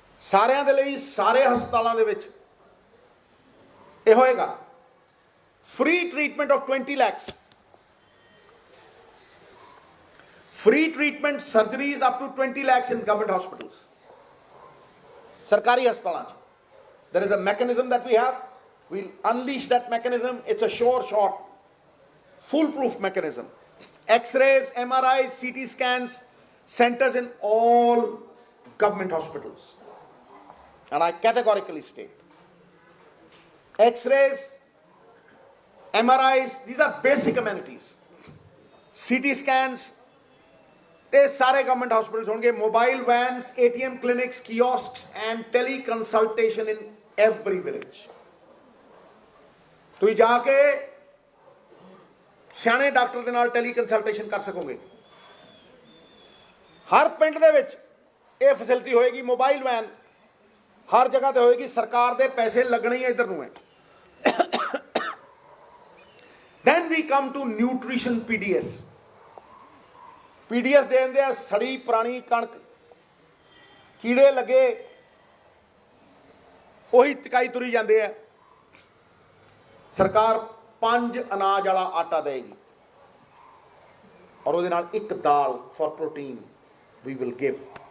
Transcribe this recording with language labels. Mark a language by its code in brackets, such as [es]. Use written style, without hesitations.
[pa] ਸਾਰਿਆਂ ਦੇ ਲਈ, ਸਾਰੇ ਹਸਪਤਾਲਾਂ ਦੇ ਵਿੱਚ ਇਹ ਹੋਏਗਾ. [en] Free treatment of 20 lakhs. Free treatment surgeries up to 20 lakhs in government hospitals. [pa] ਸਰਕਾਰੀ ਹਸਪਤਾਲਾਂ 'ਚ. [en] There is a mechanism that we have. We'll unleash that mechanism. It's a sure shot, foolproof mechanism. X-rays, MRIs, CT scans, centers in all government hospitals. And I categorically state, X-rays, MRIs, these are basic amenities. CT scans, they [hi] सारे [en] government hospitals [hi] होंगे. [en] Mobile vans, ATM clinics, kiosks and teleconsultation in every village. [pa] ਤੁਸੀਂ ਜਾ ਕੇ ਸਿਆਣੇ doctor ਦੇ ਨਾਲ Tally consultation ਕਰ ਸਕੋਗੇ. ਹਰ ਪਿੰਡ ਦੇ ਵਿੱਚ ਇਹ ਫੈਸਿਲਿਟੀ ਹੋਏਗੀ. ਮੋਬਾਈਲ ਵੈਨ ਹਰ ਜਗ੍ਹਾ ਤੇ ਹੋਏਗੀ. ਸਰਕਾਰ ਦੇ ਪੈਸੇ ਲੱਗਣੇ ਹੀ ਇੱਧਰ ਨੂੰ ਹੈ. [en] Then we come to nutrition PDS. [pa] PDS ਦੇ ਦਿੰਦੇ ਆ ਸੜੀ ਪੁਰਾਣੀ ਕਣਕ, ਕੀੜੇ ਲੱਗੇ, ਉਹੀ ਚਕਾਈ ਤੁਰੀ ਜਾਂਦੇ ਆ. ਸਰਕਾਰ 5 ਅਨਾਜ ਵਾਲਾ ਆਟਾ ਦੇਗੀ, ਔਰ ਉਹਦੇ ਨਾਲ 1 ਦਾਲ [en] For protein we will give.